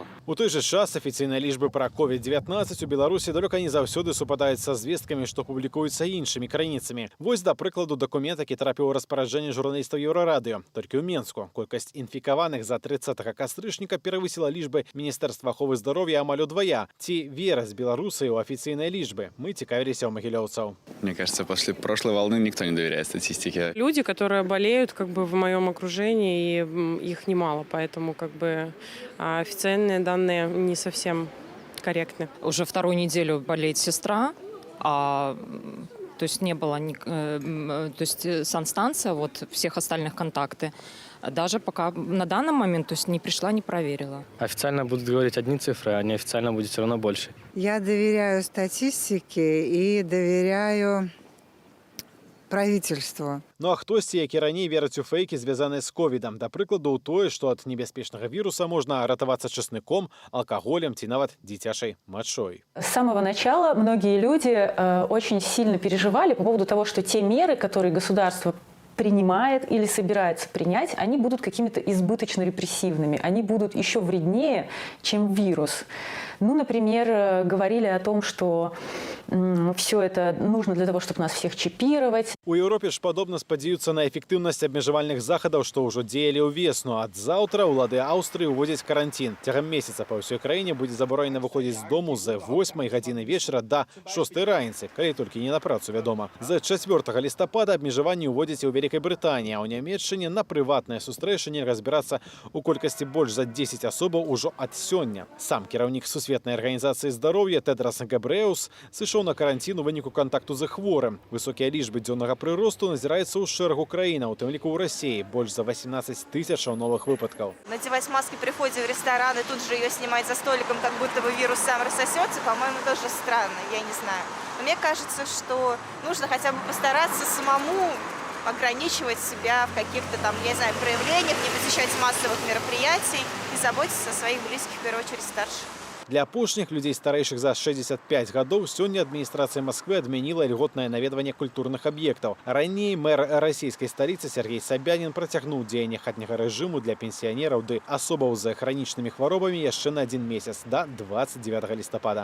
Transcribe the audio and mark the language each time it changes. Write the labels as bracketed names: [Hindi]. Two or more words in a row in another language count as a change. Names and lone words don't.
[Belarusian] У той жа час афіцыйныя лічбы пра COVID-19 у Беларусі далёка не заўсёды супадаюць са звесткамі, што публікуюцца іншымі крайніцамі. Вось, да прыкладу, дакумент, які трапіў у распараджэнне журналістаў Еўрарадыё. Толькі ў Менску колькасць інфікаваных за 30 кастрычніка перавысіла лічбы Міністэрства аховы здароўя амаль удвая. Ці вераць беларусы ў афіцыйныя лічбы? Мы цікавіліся ў магілёўцаў. [Russian] Мне кажется, после прошлой волны никто не доверяет статистике. Люди, которые болеют как бы в моем окружении, и их немало, поэтому как бы официальные данные не совсем корректны. Уже вторую неделю болеет сестра, то есть не было, то есть санстанция, вот всех остальных контакты. Даже пока на данный момент, то есть не пришла, не проверила. Официально будут говорить одни цифры, а неофициально будет все равно больше. Я доверяю статистике и доверяю правительству. [Belarusian] Ну а хтосьці, які раней верыць у фейкі, звязаныя з ковідам. Да прыкладу, ў тое, што ад небяспечнага віруса можна ратавацца часныком, алкаголем ці нават дзіцячай мачой. [Russian] С самого начала многие люди очень сильно переживали по поводу того, что те меры, которые государство принимает или собирается принять, они будут какими-то избыточно репрессивными, они будут еще вреднее, чем вирус. Ну, например, говорили о том, что все это нужно для того, чтобы нас всех чипировать. [Belarusian] У Еўропе ж падобна спадзяюцца на эфектыўнасць абмежавальных захадаў, што ўжо дзеялі ў весну. Ад заўтра ўлады Аўстрыі ўводзяць карантин. Цягам месяца па ўсёй краіне будзе забаронена выходзіць з дому з 8 гадзіны вечара да 6 раніцы, калі толькі не на працу, вядома. З 4 лістапада абмежаванні ўводзяць у Вялікай Брытаніі, а ў Нямецчыне на прыватныя сустрэчы нельга збірацца у колькасці больш за 10 асобаў ужо ад сёння. Сам кіраўнік Сусветнай арганізацыі здароўя Тедрос Габрэеус сышоў на карантин у выніку контакту з хворым. Высокія лічбы дзённага прыросту назіраюцца ў шэрагу краінаў, у тым ліку ў Расіі, больш за 18 000 новых выпадкаў. [Russian] Надевать маски при входе в ресторан и тут же ее снимать за столиком, как будто бы вирус сам рассосется, по-моему, тоже странно, я не знаю. Но мне кажется, что нужно хотя бы постараться самому ограничивать себя в каких-то там, я не знаю, проявлениях, не посещать массовых мероприятий и заботиться о своих близких, в первую очередь, старших. [Belarusian] Для апошніх людей старэйшых за 65 гадоў сёння адміністрацыя Москвы адмяніла льготнае наведванне культурных аб'ектаў. Раней мэр расійскай сталіцы Сергей Собянин працягнуў дзеянне хатняга рэжыму для пенсіянераў ды асобаў з хранічнымі хваробамі яшчэ на 1 месяц да 29 лістапада.